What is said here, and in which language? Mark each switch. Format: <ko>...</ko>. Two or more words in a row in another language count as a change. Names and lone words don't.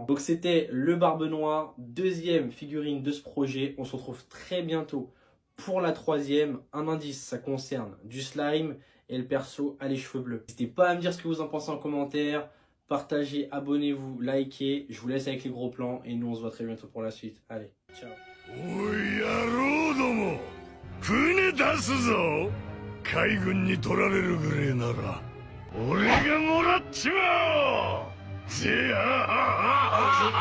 <fr>Donc c'était le Barbe Noire, deuxième figurine de ce projet. On se retrouve très bientôt pour la troisième. Un indice, ça concerne du slime et le perso a les cheveux bleus. N'hésitez pas à me dire ce que vous en pensez en commentaire. Partagez, abonnez-vous, likez. Je vous laisse avec les gros plans et nous on se voit très bientôt pour la suite. Allez, ciao.</fr> <ja>おい野郎ども船出すぞ海軍に取られるぐれえなら俺がもらっちまおうぜあ</ja>